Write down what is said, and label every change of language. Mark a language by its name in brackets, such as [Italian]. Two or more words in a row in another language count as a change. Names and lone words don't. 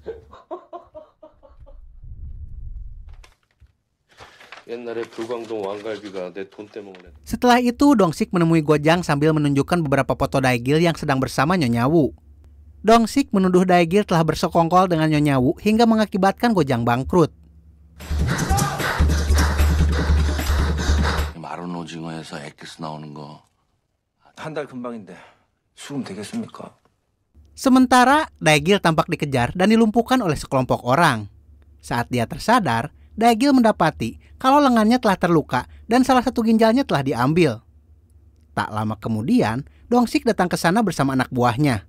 [Indonesian] Setelah itu, Dong-sik menemui Go-jang sambil menunjukkan beberapa foto Dae-gil yang sedang bersama Nyonya Wu. Dong-sik menuduh Dae-gil telah bersekongkol dengan Nyonya Wu hingga mengakibatkan Go-jang bangkrut. [Korean] 마른 오징어에서 액기스 나오는 거 한 달 금방인데 수금 되겠습니까? [Indonesian] Sementara Dae-gil tampak dikejar dan dilumpuhkan oleh sekelompok orang. Saat dia tersadar, Dae-gil mendapati kalau lengannya telah terluka dan salah satu ginjalnya telah diambil. Tak lama kemudian, Dong-sik datang ke sana bersama anak buahnya.